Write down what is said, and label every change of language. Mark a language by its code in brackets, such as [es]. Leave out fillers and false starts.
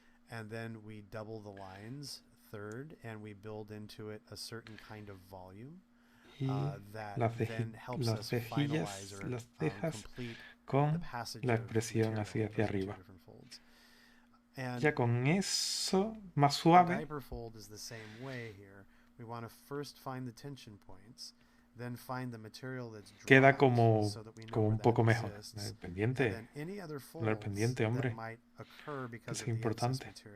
[en] And then we double the lines third, and we build into it a certain kind of volume that then helps us finalize or complete [es] con la expresión así hacia arriba. Ya con eso, más suave, [en] diaper fold is the same way here. We want to first find the tension points, then find the material that's [es] queda como un poco mejor. El pendiente, el pendiente, hombre, que es importante.